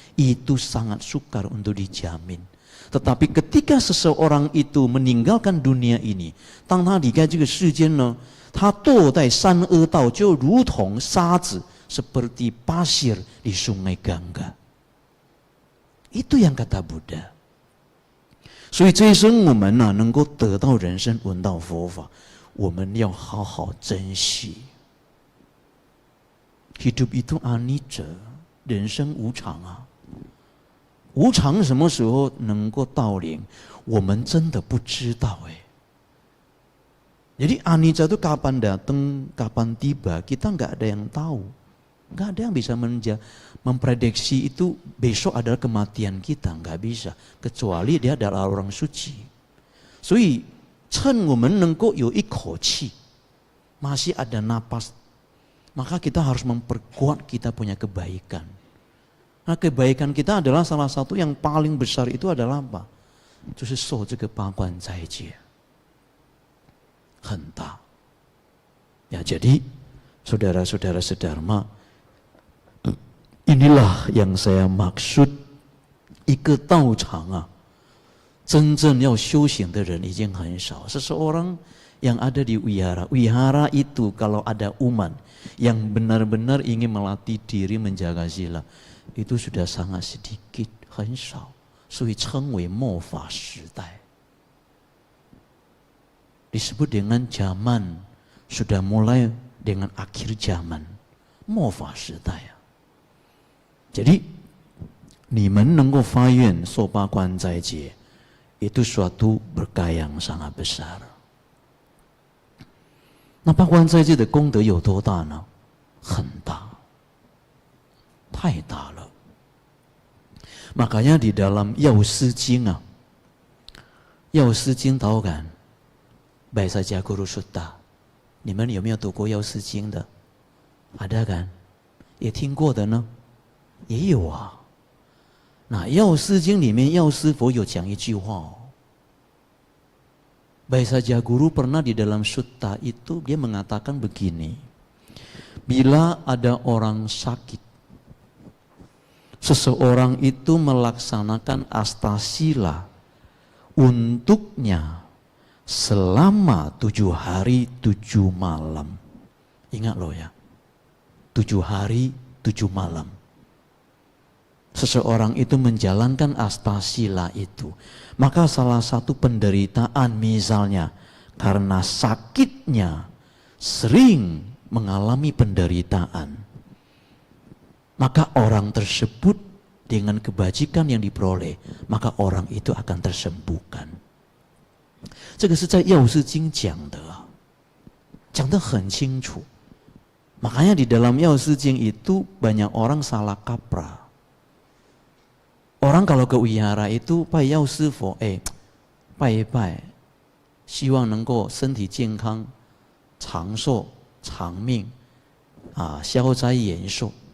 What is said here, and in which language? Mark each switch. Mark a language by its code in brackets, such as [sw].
[id] Itu sangat sukar untuk dijamin. Tetapi ketika seseorang itu meninggalkan dunia ini, [zh] 当他离开这个世间呢，他堕在三恶道，就如同沙子 [id] seperti pasir di sungai Gangga. Itu yang kata Buddha. [zh] 所以这一生我们能够得到人生闻到佛法，我们要好好珍惜。 [id] Hidup itu anicca, [zh] 人生无常无常什么时候能够到临，我们真的不知道 [id] Jadi anicca itu kapan datang, kapan tiba, kita nggak ada yang tahu. Nggak ada yang bisa memprediksi itu besok adalah kematian kita, nggak bisa. Kecuali dia adalah orang suci. [zh] 所以趁我们能够有一口气， [id] masih ada napas, maka kita harus memperkuat kita punya kebaikan. Nah, kebaikan kita adalah salah satu yang paling besar itu adalah apa? [zh] 就是受这个八关斋戒，很大。 [id] Ya, jadi saudara-saudara sedharma, inilah yang saya maksud, [zh] 一个道场真正要修行的人已经很少。 [id] Seseorang yang ada di wihara, wihara itu kalau ada umat yang benar-benar ingin melatih diri menjaga sila, itu sudah sangat sedikit, [zh] 很少，所以称为末法时代。 [id] disebut dengan zaman sudah mulai dengan akhir zaman， [zh] 末法时代 [id] jadi [zh] 你们能够发愿受八关斋戒， [id] itu suatu berkah yang sangat besar。 [zh] 那八关斋戒的功德有多大呢？很大，太大了。 [id] Makanya di dalam Yao Si Jing Yao Si Jing tahu kan? [zh] Baisaja Guru Sutta， 你们有没有读过药师经的？ [id] ada kan？ [zh] 也听过的呢？也有那药师经里面药师佛有讲一句话 [id] Baisaja Guru pernah di dalam sutta itu dia mengatakan begini, bila ada orang sakit, seseorang itu melaksanakan astasila untuknya selama 7 hari 7 malam. Ingat loh ya, 7 hari 7 malam. Seseorang itu menjalankan astasila itu, maka salah satu penderitaan misalnya karena sakitnya sering mengalami penderitaan, maka orang tersebut dengan kebajikan yang diperoleh, maka orang itu akan tersembuhkan. [zh] 这个是在药师经讲的讲得很清楚。 [id] Makanya di dalam Yao Si Jing itu banyak orang salah kaprah. Orang kalau ke wihara itu [zh] 拜药师佛，拜一拜，希望能够身体健康、长寿、长命，消灾延寿。